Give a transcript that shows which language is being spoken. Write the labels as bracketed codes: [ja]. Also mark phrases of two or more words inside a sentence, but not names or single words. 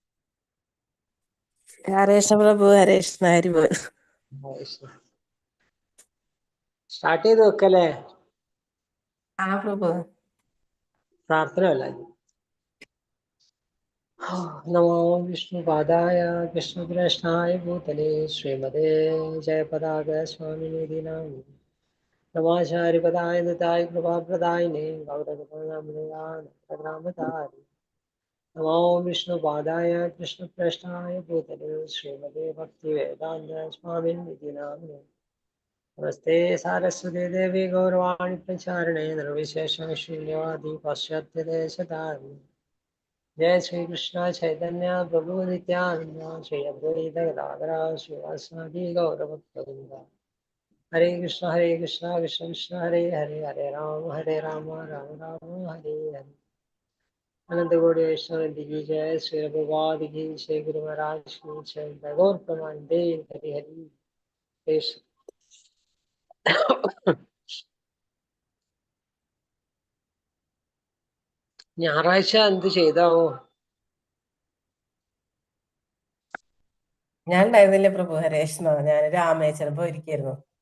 [sa] हरेश प्रभु हरेश हरिबोल. [ml] സ്റ്റാർട്ട് ചെയ്ത് വെക്കല്ലേ? ആ പ്രഭു. പ്രാർത്ഥന അല്ല. [sa] नमो विष्णुपादाय कृष्णकृष्णाय भूतले श्रीमते जयपदाय स्वामिनिधि नाम नमाचार्यपदाय दत्ताय कृपाप्रदायिने गौरवनामधारि नमो विष्णुपादाय कृष्णकृष्णाय भूतले श्रीमते भक्तिवेदान्त स्वामिनिधि नामिने नमस्ते सारस्वती देवी गौरवाणी प्रचारिणे निर्विशेषं शून्यवादी पाश्चात्यदेशधारिणे जय श्री कृष्ण चैतन्य प्रभु नित्यानंद श्री अद्वैत गदाधर श्रीवासादि गौरभक्तवृंद. हरे कृष्ण कृष्ण कृष्ण हरे हरे हरे राम राम राम हरे हरे. [hi] अनंत कोटि वैष्णव की जय. श्री प्रभुपाद की जय. गुरु महाराज की जय. [bn] গৌর প্রমানন্দে হরি হরি কৃষ্ণ. [ml] ഞായറാഴ്ച എന്ത് ചെയ്താവോ? ഞാൻ ഉണ്ടായിരുന്നില്ല പ്രഭു ഹരേഷ്ണ, ഞാൻ രാമേശ്വരം പോയിരിക്കായിരുന്നു.